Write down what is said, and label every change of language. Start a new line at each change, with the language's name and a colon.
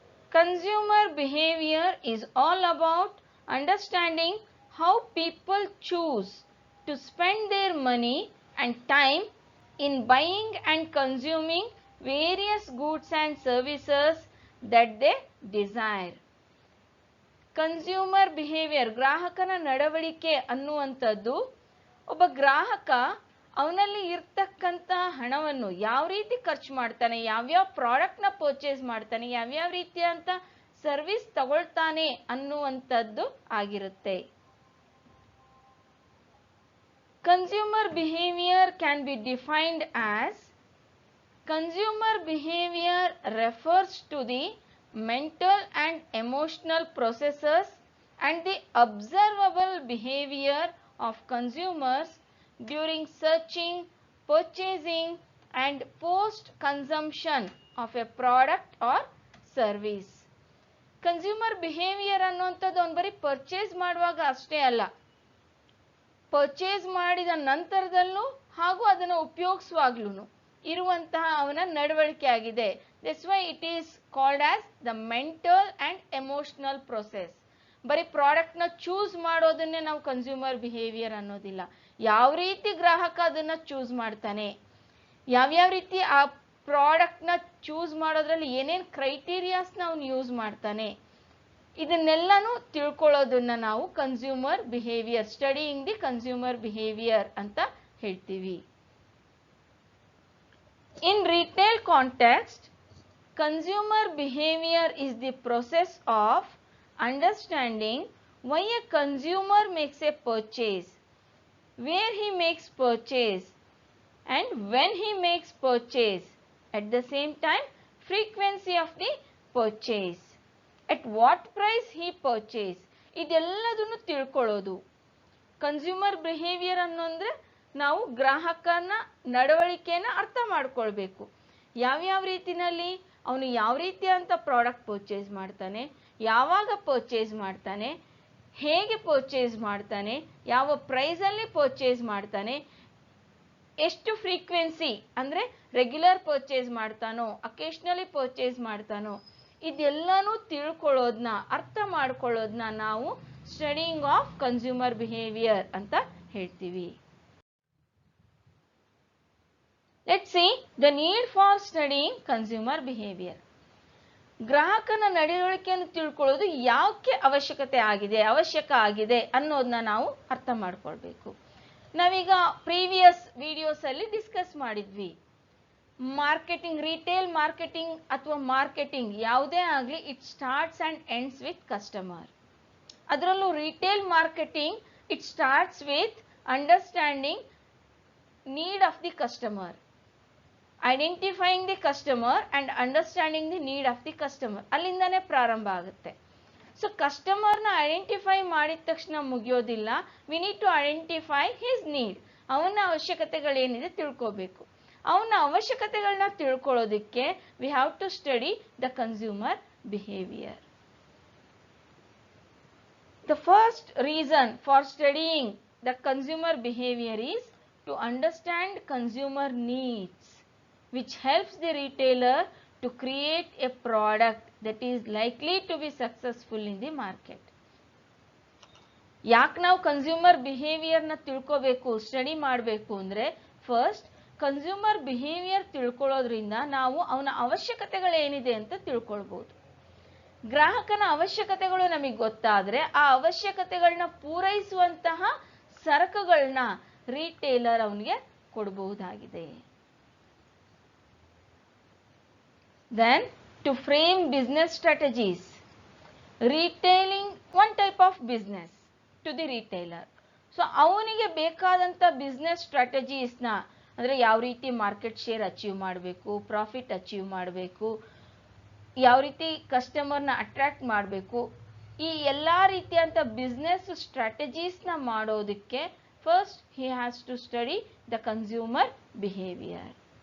English: Consumer behavior is all about understanding how people choose to spend their money and time in buying and consuming various goods and services that they desire.
Kannada: Consumer behaviour, ಗ್ರಾಹಕನ ನಡವಳಿಕೆ ಅನ್ನುವಂಥದ್ದು ಒಬ್ಬ ಗ್ರಾಹಕ ಅವನಲ್ಲಿ ಇರ್ತಕ್ಕಂಥ ಹಣವನ್ನು ಯಾವ ರೀತಿ ಖರ್ಚು ಮಾಡ್ತಾನೆ, ಯಾವ್ಯಾವ ಪ್ರಾಡಕ್ಟ್ನ ಪರ್ಚೇಸ್ ಮಾಡ್ತಾನೆ, ಯಾವ್ಯಾವ ರೀತಿಯಂತ ಸರ್ವಿಸ್ ತಗೊಳ್ತಾನೆ ಅನ್ನುವಂಥದ್ದು ಆಗಿರುತ್ತೆ.
English: Consumer behaviour can be defined as consumer behavior refers to the mental and emotional processes and the observable behavior of consumers during searching, purchasing and post-consumption of a product or service.
Kannada: Consumer behavior ಅನ್ನುವಂಥದ್ದು ಅವನು ಬರೀ purchase ಮಾಡುವಾಗ ಅಷ್ಟೇ ಅಲ್ಲ, purchase ಮಾಡಿದ ನಂತರದಲ್ಲೂ ಹಾಗೂ ಅದನ್ನು ಉಪಯೋಗಿಸುವಾಗ್ಲೂ ಇರುವಂತಹ ಅವನ ನಡವಳಿಕೆ ಆಗಿದೆ.
English: This why it is called as the mental and emotional process.
Kannada: ಬರೀ ಪ್ರಾಡಕ್ಟ್ನ ಚೂಸ್ ಮಾಡೋದನ್ನೇ ನಾವು ಕನ್ಸ್ಯೂಮರ್ ಬಿಹೇವಿಯರ್ ಅನ್ನೋದಿಲ್ಲ. ಯಾವ ರೀತಿ ಗ್ರಾಹಕ ಅದನ್ನ ಚೂಸ್ ಮಾಡ್ತಾನೆ, ಯಾವ್ಯಾವ ರೀತಿ ಆ ಪ್ರಾಡಕ್ಟ್ನ ಚೂಸ್ ಮಾಡೋದ್ರಲ್ಲಿ ಏನೇನು ಕ್ರೈಟೀರಿಯಾಸ್ನ ಅವನು ಯೂಸ್ ಮಾಡ್ತಾನೆ, ಇದನ್ನೆಲ್ಲನೂ ತಿಳ್ಕೊಳ್ಳೋದನ್ನ ನಾವು consumer behaviour, studying the consumer behaviour ಅಂತ ಹೇಳ್ತೀವಿ.
English: In retail context, consumer behavior is the process of understanding why a consumer makes a purchase, where he makes purchase and when he makes purchase, at the same time frequency of the purchase, at what price he purchase.
Kannada: ಇದೆಲ್ಲದನ್ನು ತಿಳ್ಕೊಳ್ಳೋದು consumer behaviour ಅನ್ನೋಂದ್ರೆ ನಾವು ಗ್ರಾಹಕನ ನಡವಳಿಕೆನ ಅರ್ಥ ಮಾಡ್ಕೊಳ್ಬೇಕು. ಯಾವ್ಯಾವ ರೀತಿನಲ್ಲಿ ಅವನು ಯಾವ ರೀತಿಯಂತ product purchase ಮಾಡ್ತಾನೆ, ಯಾವಾಗ ಪರ್ಚೇಸ್ ಮಾಡ್ತಾನೆ, ಹೇಗೆ ಪರ್ಚೇಸ್ ಮಾಡ್ತಾನೆ, ಯಾವ ಪ್ರೈಸಲ್ಲಿ ಪರ್ಚೇಸ್ ಮಾಡ್ತಾನೆ, ಎಷ್ಟು ಫ್ರೀಕ್ವೆನ್ಸಿ ಅಂದರೆ ರೆಗ್ಯುಲರ್ ಪರ್ಚೇಸ್ ಮಾಡ್ತಾನೋ ಅಕೇಶನಲಿ ಪರ್ಚೇಸ್ ಮಾಡ್ತಾನೋ, ಇದೆಲ್ಲನೂ ತಿಳ್ಕೊಳ್ಳೋದನ್ನ, ಅರ್ಥ ಮಾಡ್ಕೊಳ್ಳೋದನ್ನ ನಾವು ಸ್ಟಡಿಯಿಂಗ್ ಆಫ್ ಕನ್ಸ್ಯೂಮರ್ ಬಿಹೇವಿಯರ್ ಅಂತ ಹೇಳ್ತೀವಿ.
English: Let's see the need for studying consumer behavior.
Kannada: ಗ್ರಾಹಕನ ನಡವಳಿಕೆಯನ್ನು ತಿಳ್ಕೊಳ್ಳೋದು ಯಾಕೆ ಅವಶ್ಯಕ ಆಗಿದೆ ಅನ್ನೋದನ್ನ ನಾವು ಅರ್ಥ ಮಾಡ್ಕೊಳ್ಬೇಕು. ನಾವೀಗ ಪ್ರೀವಿಯಸ್ ವಿಡಿಯೋಸ್ ಅಲ್ಲಿ ಡಿಸ್ಕಸ್ ಮಾಡಿದ್ವಿ.
English: Marketing, retail marketing ಅಥವಾ marketing ಯಾವುದೇ ಆಗಲಿ, it starts and ends with customer. ಅದರಲ್ಲೂ retail marketing it starts with understanding need of the customer, identifying the customer and understanding the need of the customer.
Kannada: ಅಲ್ಲಿಂದಾನೇ ಪ್ರಾರಂಭ ಆಗುತ್ತೆ. So ಕಸ್ಟಮರ್ನ identify ಮಾಡಿದ ತಕ್ಷಣ ಮುಗಿಯೋದಿಲ್ಲ.
English: We need to identify his need.
Kannada: ಅವನ ಅವಶ್ಯಕತೆಗಳೇನಿದೆ ತಿಳ್ಕೋಬೇಕು. ಅವನ ಅವಶ್ಯಕತೆಗಳನ್ನ ತಿಳ್ಕೊಳ್ಳೋದಕ್ಕೆ
English: We have to study the consumer behavior. The first reason for studying the consumer behavior is to understand consumer needs, which helps the retailer to create a product that is likely to be successful in the market.
Kannada: ಯಾಕೆ ನಾವು consumer ಬಿಹೇವಿಯರ್ನ ತಿಳ್ಕೋಬೇಕು, study ಮಾಡಬೇಕು ಅಂದರೆ, first consumer behaviour ತಿಳ್ಕೊಳ್ಳೋದ್ರಿಂದ ನಾವು ಅವನ ಅವಶ್ಯಕತೆಗಳೇನಿದೆ ಅಂತ ತಿಳ್ಕೊಳ್ಬೋದು. ಗ್ರಾಹಕನ ಅವಶ್ಯಕತೆಗಳು ನಮಗೆ ಗೊತ್ತಾದರೆ ಆ ಅವಶ್ಯಕತೆಗಳನ್ನ ಪೂರೈಸುವಂತಹ ಸರಕುಗಳನ್ನ ರಿಟೇಲರ್ ಅವನಿಗೆ ಕೊಡಬಹುದಾಗಿದೆ.
English: Then to frame business strategies. Retailing one type of business to the retailer.
Kannada: So ಅವನಿಗೆ ಬೇಕಾದಂಥ ಬಿಸ್ನೆಸ್ ಸ್ಟ್ರಾಟಜೀಸ್ನ, ಅಂದರೆ ಯಾವ ರೀತಿ ಮಾರ್ಕೆಟ್ ಶೇರ್ ಅಚೀವ್ ಮಾಡಬೇಕು, ಪ್ರಾಫಿಟ್ ಅಚೀವ್ ಮಾಡಬೇಕು, ಯಾವ ರೀತಿ ಕಸ್ಟಮರ್ನ ಅಟ್ರಾಕ್ಟ್ ಮಾಡಬೇಕು, ಈ ಎಲ್ಲ ರೀತಿಯಂಥ ಬಿಸ್ನೆಸ್ ಸ್ಟ್ರಾಟಜೀಸ್ನ ಮಾಡೋದಕ್ಕೆ
English: First he has to study the consumer behaviour.